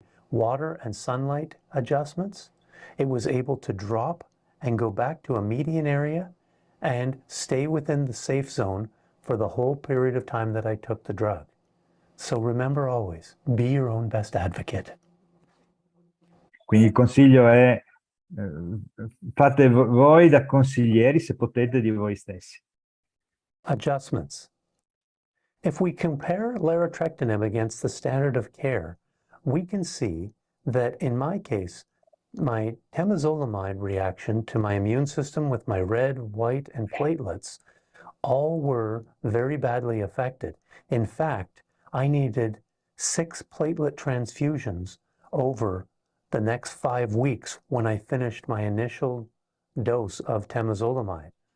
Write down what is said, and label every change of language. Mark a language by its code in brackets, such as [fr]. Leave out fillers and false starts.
[en] Water and sunlight adjustments, it was able to drop and go back to a median area and stay within the safe zone for the whole period of time that I took the drug. So remember always, be your own best advocate. [it] Quindi il consiglio è fate voi da consiglieri, se potete, di voi stessi. [en] Adjustments. If we compare larotrectinib against the standard of care, we can see that in my case, my temozolomide reaction to my immune system with my red, white, and platelets all were very badly affected. In fact, I needed 6 platelet transfusions over the next 5 weeks when I finished my initial dose of temozolomide.